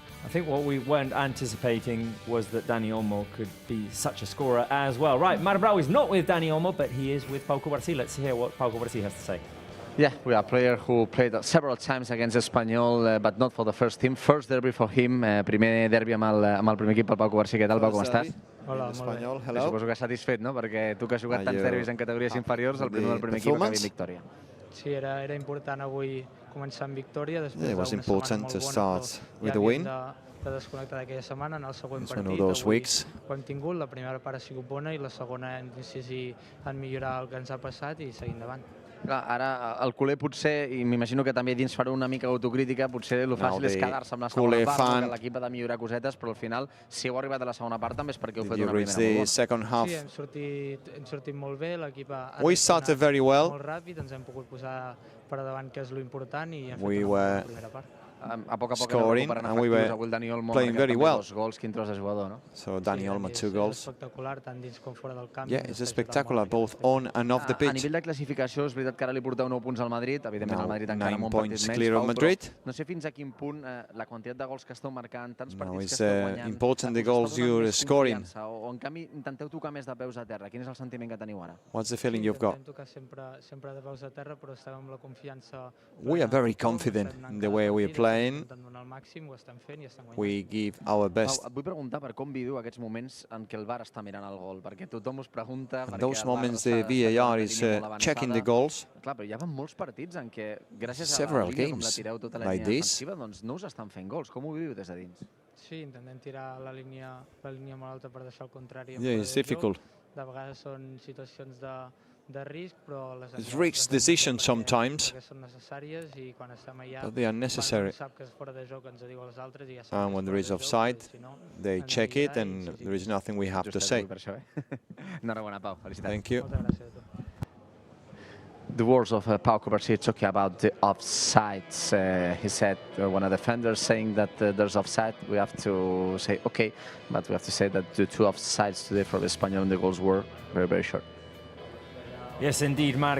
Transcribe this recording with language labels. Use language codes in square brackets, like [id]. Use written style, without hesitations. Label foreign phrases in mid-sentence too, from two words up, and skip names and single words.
[en] I think what we weren't anticipating was that Dani Olmo could be such a scorer as well. Right, Marc Brau is not with Dani Olmo, but he is with Pau Cubarsí. Let's hear what Pau Cubarsí has to say. Yeah, we are a player who played several times against Espanyol, but not for the first team. First derby for him, [ca] primer derbi amb el primer equip, el Pau Cubarsí. Què tal, Pau, com estàs? Hola, Espanyol, hello. Suposo que satisfet, no? Perquè tu que has jugat tants derbis en categories inferiors, el primer equip acaba en victòria. sí, era important avui començar amb victòria. [en] Yeah, it was important to start with a win. [ca] De desconnectar d'aquella setmana en el següent [en] It's one [ca] partit. [en] of those weeks. [ca] Ho hem tingut, la primera part ha sigut bona i la segona hem decidit en millorar el que ens ha passat i seguir endavant. Clar, ara el culer potser, i m'imagino que també dins farà una mica autocrítica, potser el fàcil és quedar-se amb la segona part, que l'equip ha de millorar cosetes, però al final, si heu arribat a la segona part, també és perquè heu fet una primera molt bona. Sí, hem sortit molt bé, l'equip ha [en] We started very well. [ca] molt ràpid, ens hem pogut posar per davant, que és l'important, i hem fet [en] We [ca] una [en] were [ca] bona primera part. A poc a poc [en] scoring, and we were [ca] avui el Dani Olmo [en] playing very well. [ca] Dos gols, quin tros de jugador, no? [en] So Dani Olmo, 2 goals. [ca] Espectacular, tant dins com fora del camp. [en] Yeah, it's spectacular, both on and off the [ca] A [en] pitch. [ca] nivell de classificació, és veritat que ara li porteu 9 punts al Madrid, evidentment el Madrid encara amb un [en] 9 [ca] partit [en] points [ca] menys, [en] clear of [ca] Pau, [en] Madrid. [ca] però no sé fins a quin punt la quantitat de gols que esteu marcant, tants [en] No, [ca] partits que [en] it's [ca] esteu guanyant, [en] important the [ca] us està [en] goals [ca] donant [en] you're [ca] més [en] scoring. [ca] confiança, o en canvi intenteu tocar més de peus a terra. Quin és el sentiment que teniu ara? [en] What's the feeling you've got? [ca] Intentem tocar sempre de peus a terra, però estem amb la confiança. [en] We are very confident in the way we are playing. [ca] Intentem donar el màxim, ho estem fent i estem guanyant. [en] We give our best. [ca] Pau, et vull preguntar per com viviu aquests moments en què el VAR està mirant el gol, perquè tothom us pregunta... [en] And those moments the VAR is checking the goals. [ca] Clar, però hi ha molts partits en què, gràcies a la [en] Several [ca] línia com la [en] games [ca] tireu tota la [en] like [ca] línia [en] this. [ca] defensiva, doncs no us estan fent gols. Com ho viviu des de dins? Sí, intentem tirar la línia molt alta per deixar el contrari. [en] Yeah, it's difficult. [ca] De vegades són situacions de risc, però les [en] It's risky decisions sometimes, [ca] són necessàries i quan estem allà, [en] but they are necessary. [ca] sap que és fora de joc, ens ho diu als altres i ja [en] And when there is offside, they check it and there is nothing we have to say. [ca] Enhorabona, Pau. Felicitats. [en] Thank you. [ca] Moltes gràcies a tu. [en] The words of Pau Coversí talking about the offsides. He said, one of the defenders saying that there's offside. We have to say, okay, but we have to say that the 2 offsides today for the Espanyol and the goals were very, very short. Yes, indeed, Mark.